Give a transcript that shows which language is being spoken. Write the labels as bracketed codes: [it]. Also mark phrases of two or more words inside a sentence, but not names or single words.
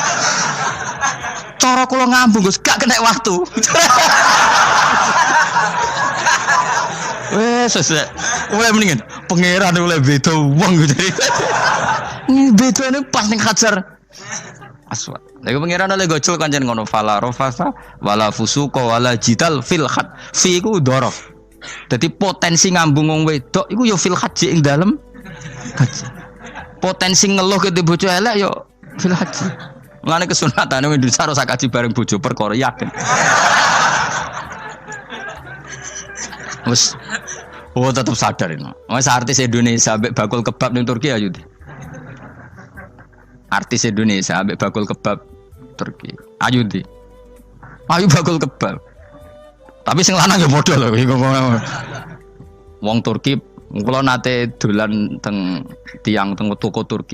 [jv] Cara kula ngambung Gus gak kena waktu. Wes mendingan pangeran oleh beda wong gitu. Bedane pas ning Hajar Aswad. Lha pangeran oleh gocol kancen ngono [ar] فلا رفث ولا فسوق ولا جدال في الحج. [jv] Fi iku dhorof. Dadi potensi ngambung wong wedok iku ya [ar] في الحج [jv] ing dalem haji. Potensi ngeluh ke bojo elek ya [ar] في الحج. [jv] Mulane kesunatane wong Indonesia harus kaji bareng bojo perkara yakin. Wes tetap sadar ini. Wes artis Indonesia ambek bakul kebab ning Turki ayo. Artis Indonesia ambek bakul kebab Turki. Ayo di. Ayo bakul kebab. Tapi sing lanang ya modal lho iku. Wong Turki kula nate dolan teng tiang teng toko Turki.